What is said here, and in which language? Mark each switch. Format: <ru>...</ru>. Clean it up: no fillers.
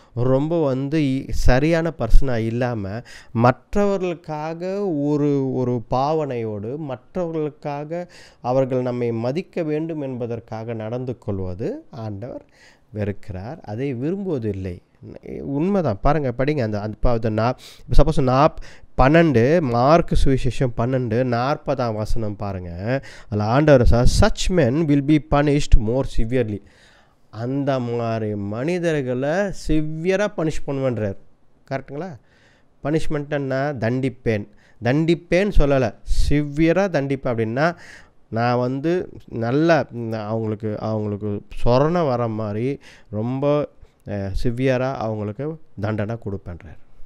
<ta>ரொம்ப வந்து சரியான பர்சனாக இல்லாமல் மற்றவர்களுக்காக ஒரு பாவனையோடு, மற்றவர்களுக்காக அவர்கள் நம்மை மதிக்க வேண்டும் என்பதற்காக நடந்து கொள்வது ஆண்டவர் வெறுக்கிறார், அதை விரும்புவதில்லை. உண்மைதான். பாருங்கள், படிங்க இப்போ சப்போஸ் 12 மார்க் சுவிசேஷம் 12:40 பாருங்கள். அதில் ஆண்டவர்</ta> <en>such men will be punished more severely.</en> <ta>அந்த மாதிரி மனிதர்களை சிவியராக பனிஷ் பண்ணுவேன்றார். கரெக்டுங்களா? பனிஷ்மெண்ட்டுன்னா தண்டிப்பேன்னு சொல்லலை, சிவியராக தண்டிப்பேன். அப்படின்னா நான் வந்து நல்லா அவங்களுக்கு சொரணை வர மாதிரி ரொம்ப சிவியராக அவங்களுக்கு தண்டனை கொடுப்பேன்றார்.</ta>